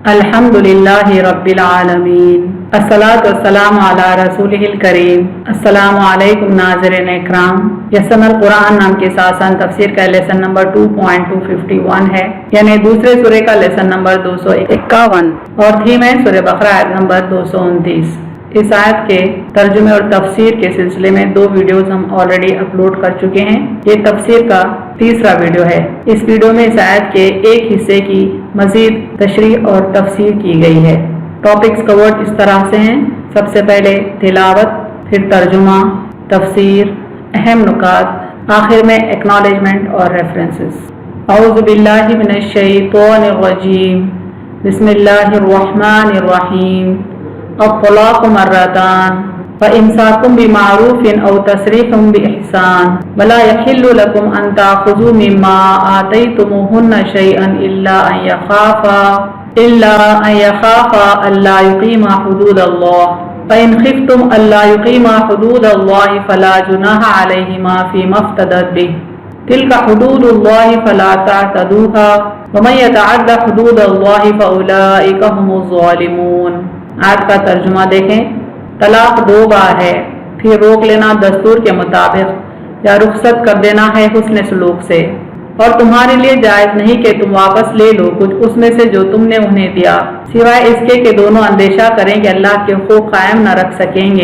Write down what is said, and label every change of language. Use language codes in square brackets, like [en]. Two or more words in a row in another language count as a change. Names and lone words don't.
[ar] الحمد لله رب العالمين الصلاة والسلام على رسوله الكريم. السلام علیکم [ur] ناظرین اکرام. یسنل قرآن نام کے ساتھ تفسیر کا [en] lesson number [ur] 2.251 ہے، یعنی دوسرے سورے کا [en] lesson number [ur] 251 اور تھیم ہے سورے بقرہ آیت نمبر 229. اس آیت کے ترجمے اور تفسیر کے سلسلے میں 2 ویڈیوز ہم [en] already upload [ur] کر چکے ہیں. یہ تفسیر کا تیسرا ویڈیو ہے۔ اس ویڈیو میں اس آیت کے ایک حصے کی مزید تشریح اور تفسیر کی گئی ہے. [en] topics covered [ur] اس طرح سے ہیں۔ سب سے پہلے تلاوت، پھر ترجمہ، تفسیر، اہم نکات، آخر میں ایکنالجمنٹ اور ریفرنسز. [ar] أعوذ بالله من الشيطان الرجيم. بسم الله الرحمن الرحيم. الطلاق مرتان فإمساك بمعروف أو تسريح بإحسان ولا يحل لكم أن تأخذوا مما آتيتموهن شيئا إلا أن يخافا ألا يقيما حدود الله فإن خفتم ألا يقيما حدود الله فلا جناح عليهما فيما افتدت به تلك حدود الله فلا تعتدوها ومن يتعد حدود الله فأولئك هم الظالمون. [ur] آیت کا ترجمہ دیکھیں. طلاق 2 بار ہے، پھر روک لینا دستور کے مطابق یا رخصت کر دینا ہے حسن سلوک سے، اور تمہارے لیے جائز نہیں کہ تم واپس لے لو کچھ اس میں سے جو تم نے انہیں دیا، سوائے اس کے کہ دونوں اندیشہ کریں کہ اللہ کے حقوق قائم نہ رکھ سکیں گے.